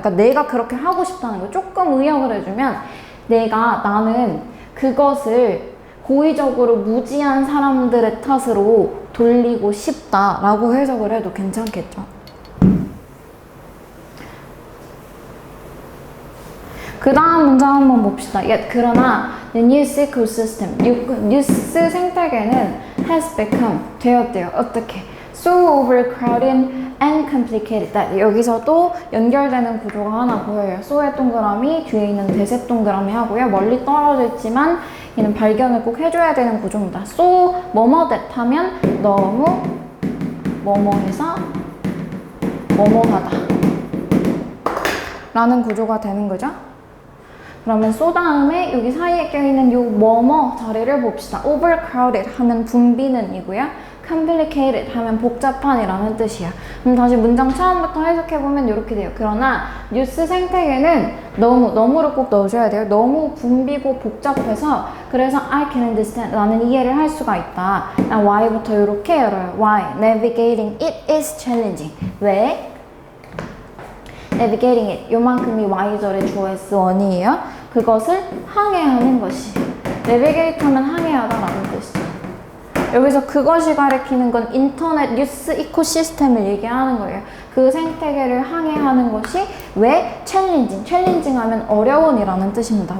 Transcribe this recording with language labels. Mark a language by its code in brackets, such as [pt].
[ko] 그러니까 내가 그렇게 하고 싶다는 거 조금 의역을 해주면 나는 그것을 고의적으로 무지한 사람들의 탓으로 돌리고 싶다라고 해석을 해도 괜찮겠죠. 그 다음 문장 한번 봅시다. 그러나 [en] the news ecosystem, [ko] 뉴스 생태계는 [en] has become, [ko] 되었대요. 어떻게? [en] So overcrowded and complicated. [ko] 여기서도 연결되는 구조가 하나 보여요. so의 동그라미, 뒤에 있는 대셋 동그라미 하고요. 멀리 떨어져 있지만 얘는 발견을 꼭 해줘야 되는 구조입니다. so 뭐뭐det 하면 너무 뭐뭐해서 뭐뭐하다 라는 구조가 되는 거죠. 그러면 so 다음에 여기 사이에 껴있는 요 뭐뭐 자리를 봅시다. overcrowded 하면 붐비는 이고요. complicated 하면 복잡한이라는 뜻이야. 그럼 다시 문장 처음부터 해석해보면 이렇게 돼요. 그러나 뉴스 생태계는 너무를 꼭 넣어줘야 돼요. 너무 붐비고 복잡해서 그래서 [en] I can understand [ko] 나는 이해를 할 수가 있다. why부터 이렇게 열어요. [en] Why? Navigating it is challenging. [ko] 왜? [en] Navigating it [ko] 요만큼이 Y절의 주어 S1이에요. 그것을 항해하는 것이 Navigate 하면 항해하다라는 뜻이죠. 여기서 그것이 가리키는 건 인터넷 뉴스 이코시스템을 얘기하는 거예요. 그 생태계를 항해하는 것이 왜 챌린징 하면 어려운이라는 뜻입니다.